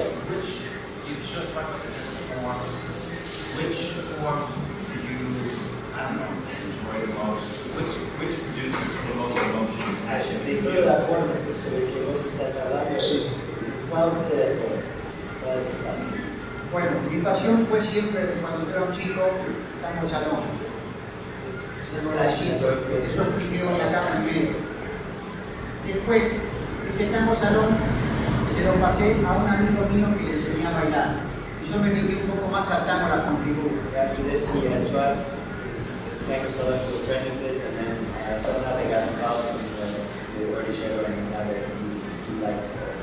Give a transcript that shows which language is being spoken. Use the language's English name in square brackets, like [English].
[English] Which you just talked about the different forms. Which form do you, I don't know, enjoy the most? Which produces the most emotion and passion? [Spanish] De todas las formas sobre que vos estás hablando, ¿cuál de las dos? ¿Cuál es el caso? Bueno, mi pasión fue siempre de cuando yo era un chico, tango salón. Eso primero y acá en medio. Después, ese tango salón se lo pasé a un amigo mío que le enseñé a bailar. Y yo me dediqué un poco más al tango, a la configura. [English] After this, he had taught this tango solo to a friend of his, and then somehow they got involved in the orchestra, and now he likes it.